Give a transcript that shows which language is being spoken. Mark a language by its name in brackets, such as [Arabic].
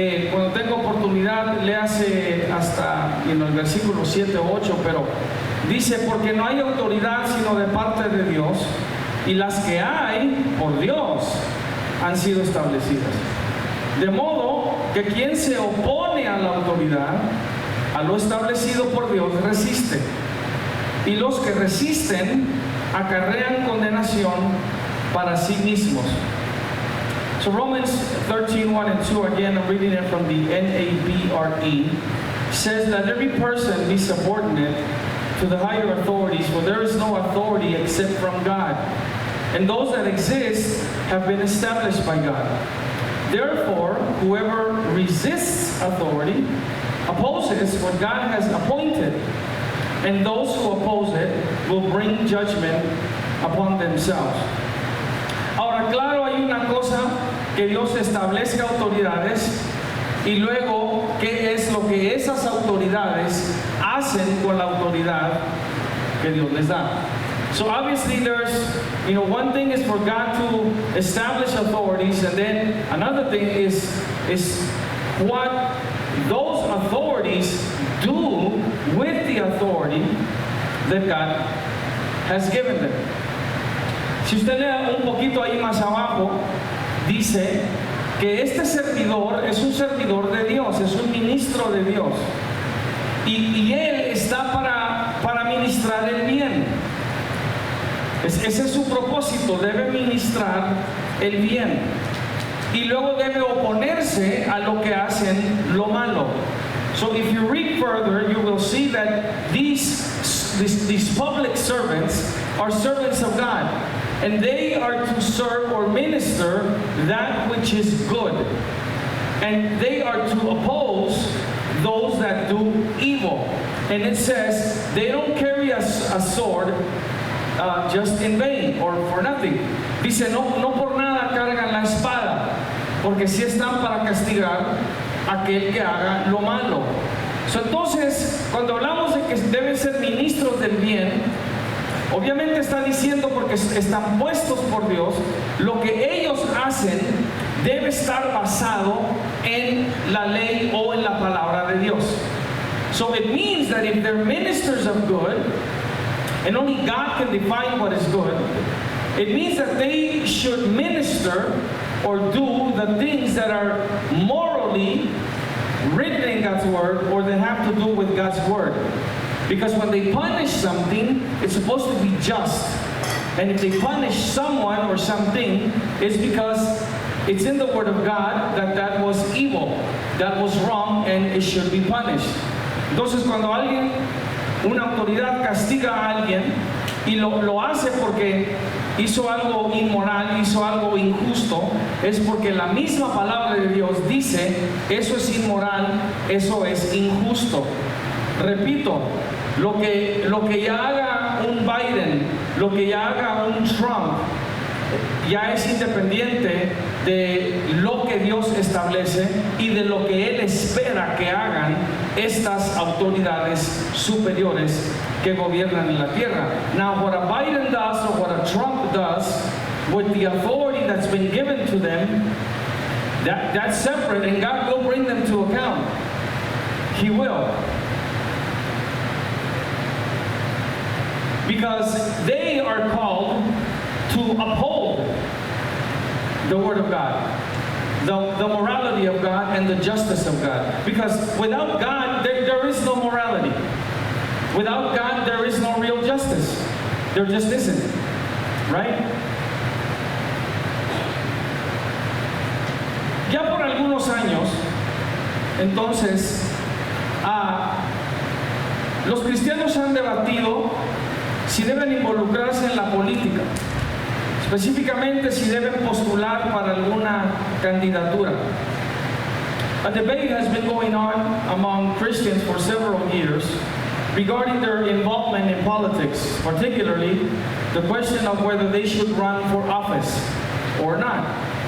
[Spanish] Cuando tengo oportunidad, léase hasta el versículo 7 o 8, pero dice, porque no hay autoridad sino de parte de Dios, y las que hay por Dios han sido establecidas. De modo que quien se opone a la autoridad, a lo establecido por Dios, resiste. Y los que resisten acarrean condenación para sí mismos. [English] So Romans 13, 1 and 2, again I'm reading it from the NABRE, says that every person be subordinate to the higher authorities, for there is no authority except from God. And those that exist have been established by God. Therefore, whoever resists authority opposes what God has appointed, and those who oppose it will bring judgment upon themselves. [Spanish] Ahora, claro, hay una cosa, que Dios establezca autoridades, y luego, ¿qué es lo que esas autoridades hacen con la autoridad que Dios les da? [English] So obviously there's, one thing is for God to establish authorities, and then another thing is what those authorities do with the authority that God has given them. [Spanish] Si usted lee un poquito ahí más abajo, dice que este servidor es un servidor de Dios, es un ministro de Dios, y él está para ministrar el bien. Ese es su propósito, debe ministrar el bien, y luego debe oponerse a lo que hacen lo malo. [English] So if you read further, you will see that these public servants are servants of God, and they are to serve or minister that which is good, and they are to oppose those that do evil. And it says they don't carry a sword just in vain or for nothing. [Spanish] Dice, no por nada cargan la espada, porque si están para castigar a aquel que haga lo malo. Entonces, cuando hablamos de que deben ser ministros del bien, obviamente está diciendo, porque están puestos por Dios, lo que ellos hacen debe estar basado en la ley o en la palabra de Dios. [English] So it means that if they're ministers of good, and only God can define what is good, it means that they should minister or do the things that are morally written in God's word, or that have to do with God's word. Because when they punish something, it's supposed to be just. And if they punish someone or something, it's because it's in the word of God that was evil, that was wrong, and it should be punished. [Spanish] Entonces, cuando una autoridad castiga a alguien y lo hace porque hizo algo inmoral, hizo algo injusto, es porque la misma palabra de Dios dice, eso es inmoral, eso es injusto. Repito, lo que ya haga un Biden, lo que ya haga un Trump, ya es independiente de lo que Dios establece y de lo que Él espera que hagan estas autoridades superiores que gobiernan en la tierra. [English] Now, what a Biden does or what a Trump does with the authority that's been given to them, that's separate, and God will bring them to account. He will. Because they are called to uphold the Word of God, the morality of God, and the justice of God. Because without God, there is no morality. Without God, there is no real justice. There just isn't. Right? [Spanish] Ya por algunos años, entonces, Los cristianos han debatido si deben involucrarse en la política, específicamente si deben postular para alguna candidatura. [English] A debate has been going on among Christians for several years regarding their involvement in politics, particularly the question of whether they should run for office or not.